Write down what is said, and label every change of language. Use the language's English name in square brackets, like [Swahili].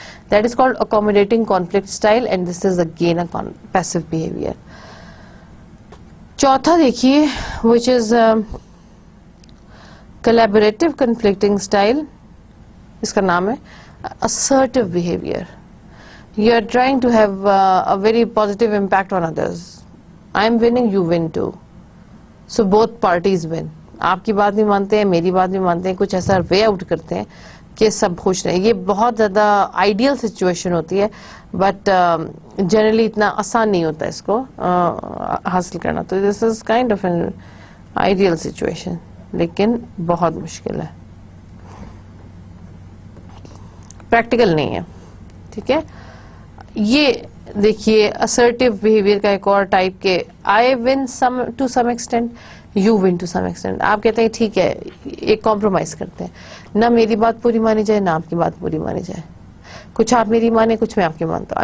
[English] That is called accommodating conflict style and this is again a passive behaviour. [Urdu] چوتھا دیکھیے [English] which is collaborative conflicting style, [Urdu] اس کا نام ہے assertive behavior. [English] You are trying to have a very positive impact on others. I am winning, you win too. So both parties win. [Urdu] آپ کی بات بھی مانتے ہیں, میری بات بھی مانتے ہیں, کچھ ایسا وے آؤٹ کرتے ہیں کہ سب خوش رہیں. یہ بہت زیادہ آئیڈیل سچویشن ہوتی ہے, [English] but generally [Urdu] اتنا آسان نہیں ہوتا اس کو حاصل کرنا. تو [English] this is kind of an ideal situation, [Urdu] لیکن بہت مشکل ہے, پریکٹیکل نہیں ہے. ٹھیک ہے, یہ دیکھیے assertive behavior کا ایک اور ٹائپ کے [English] I win to some extent, you win to some extent. [Urdu] آپ کہتے ہیں ٹھیک ہے ایک کمپرومائز کرتے ہیں, نہ میری بات پوری مانی جائے نہ آپ کی بات پوری مانی جائے, کچھ آپ میری مانے کچھ میں آپ کی مانتا ہوں.